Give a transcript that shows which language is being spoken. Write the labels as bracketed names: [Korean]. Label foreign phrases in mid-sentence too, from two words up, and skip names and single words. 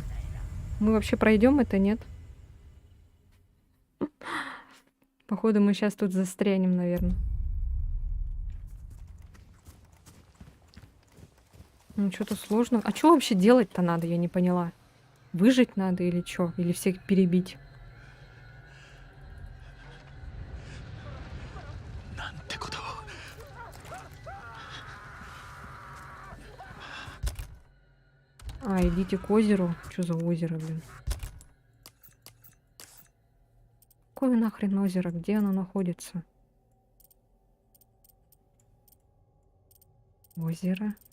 [Russian] Мы вообще пройдем это, нет? Походу, мы сейчас тут застрянем, наверное. Ну, что-то сложно. А что вообще делать-то надо, я не поняла. Выжить надо или что? Или всех перебить? [Japanese] なんてことを。 [Russian] А, идите к озеру. Что за озеро, блин? Какое нахрен озеро? Где оно находится? Озеро.